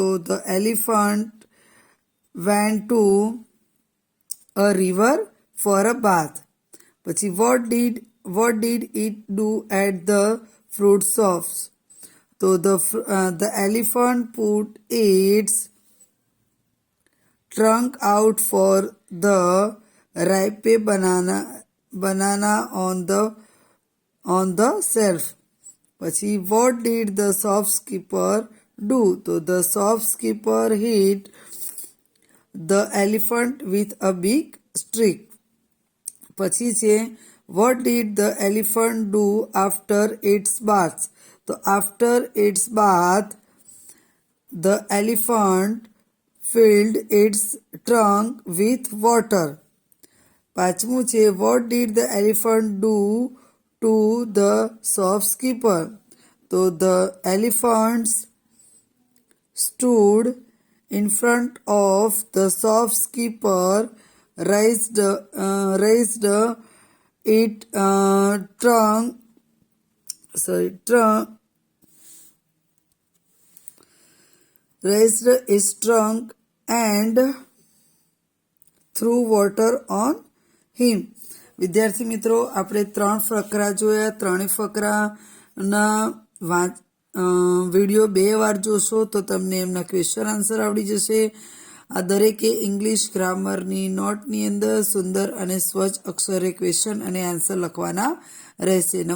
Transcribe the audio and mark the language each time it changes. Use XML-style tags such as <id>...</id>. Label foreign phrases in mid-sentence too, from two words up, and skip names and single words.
<en>The elephant went to a river for a bath. પછી what did it do at the fruit shops? તો the elephant put its trunk out for the ripe banana on the shelf. પછી what did the shopkeeper do? તો the shopkeeper hit the elephant with a big stick.</en> <gu>પછી છે</gu> <en>what did the elephant do after its bath. તો after its bath the elephant filled its trunk with water.</en> <gu>પાંચમું છે</gu> <en>what did the elephant do to the shopkeeper. તો ધ એલિફન્ટ્સ stood in front of the shopkeeper, raised it raised its trunk and threw water on him.</en> <gu>વિદ્યાર્થી મિત્રો, આપણે 3 ફકરા જોયા. 3 ફકરાના વિડીયો 2 વાર જોશો તો તમને એમના</gu> <en>question answer</en> <gu>આવડી જશે. આ દરેકે ઇંગ્લિશ ગ્રામરની નોટની અંદર સુંદર અને સ્વચ્છ અક્ષરે ક્વેશ્ચન અને આન્સર લખવાના રહેશે.</gu>